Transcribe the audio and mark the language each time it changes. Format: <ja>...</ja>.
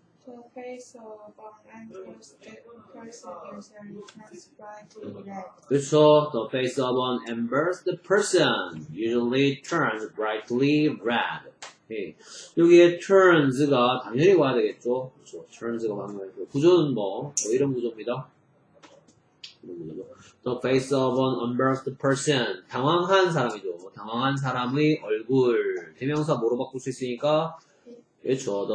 <en>The face of an interested person usually turns brightly red.</en> <ko>그렇죠.</ko> <en>The face of an embarrassed person usually turns brightly red.</en> <ko>오케이. 여기에 turns가 당연히 와야 되겠죠. 그렇죠. turns가 방금 구조는 뭐 이런 구조입니다.</ko> <en>The face of an embarrassed person.</en> <ko>당황한 사람이죠. 당황한 사람의 얼굴. 대명사 뭐로 바꿀 수 있으니까, 그렇죠.</ko>